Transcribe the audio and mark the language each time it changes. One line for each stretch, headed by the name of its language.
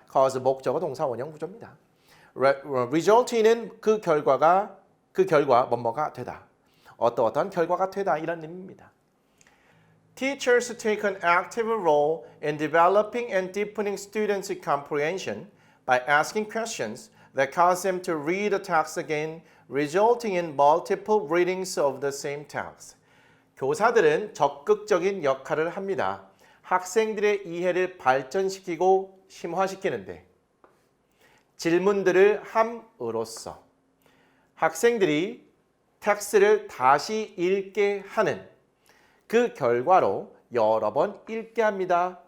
Korean: cause 목적어 동사 원형 구조입니다. result는 그 결과 뭐뭐가 되다. 어떠한 결과가 되다 이런 의미입니다.
English: Teachers take an active role in developing and deepening students' comprehension by asking questions that cause them to read the text again, resulting in multiple readings of the same text.
Korean: 교사들은 적극적인 역할을 합니다. 학생들의 이해를 발전시키고 심화시키는데 질문들을 함으로써 학생들이 텍스트를 다시 읽게 하는 그 결과로 여러 번 읽게 합니다.